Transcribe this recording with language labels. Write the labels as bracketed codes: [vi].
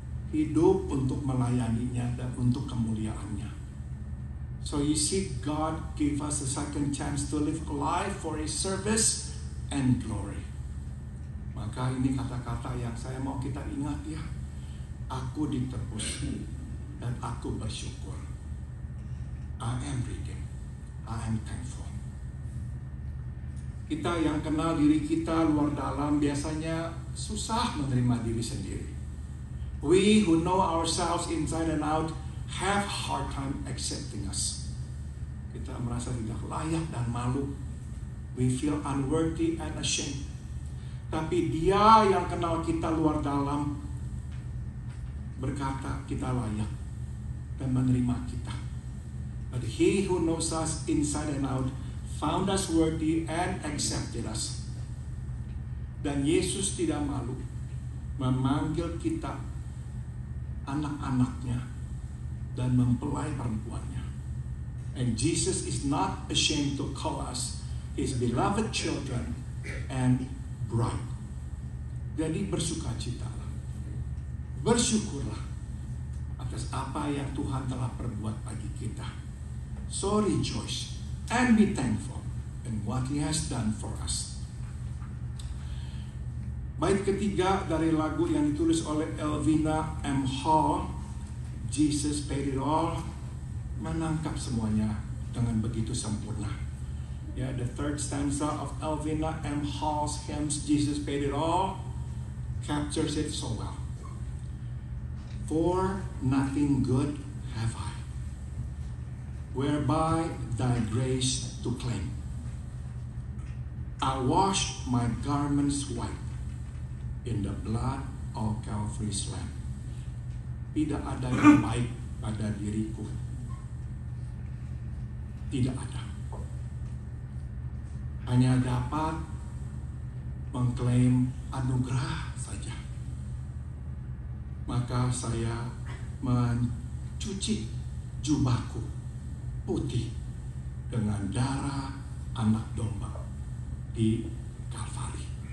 [id] Hidup untuk melayaninya dan untuk kemuliaannya. [en] So you see, God gave us a second chance to live a life for His service and glory. [id] Maka ini kata-kata yang saya mau kita ingat ya. Aku ditebus dan aku bersyukur. [en] I am redeemed. I am thankful. [id] Kita yang kenal diri kita luar dalam biasanya susah menerima diri sendiri. [en] We who know ourselves inside and out have hard time accepting us. [id] Kita merasa tidak layak dan malu. [en] We feel unworthy and ashamed. [id] Tapi Dia yang kenal kita luar dalam berkata kita layak dan menerima kita. [en] But He who knows us inside and out found us worthy and accepted us. [id] Dan Yesus tidak malu memanggil kita anak-anaknya dan mempelai perempuannya. [en] And Jesus is not ashamed to call us His beloved children and bride. [id] Jadi bersukacitalah, bersyukurlah atas apa yang Tuhan telah perbuat bagi kita. [en] So rejoice and be thankful in what He has done for us. [id] Bait ketiga dari lagu yang ditulis oleh Elvina M. Hall, Jesus Paid It All, menangkap semuanya dengan begitu sempurna. [en] Ya, the third stanza of Elvina M. Hall's hymns, Jesus Paid It All, captures it so well. For nothing good have I, whereby thy grace to claim. I wash my garments white in the blood of Calvary's Lamb. [id] Tidak ada yang baik pada diriku. Tidak ada. Hanya dapat mengklaim anugerah saja. Maka saya mencuci jubahku putih dengan darah anak domba di Kalvari.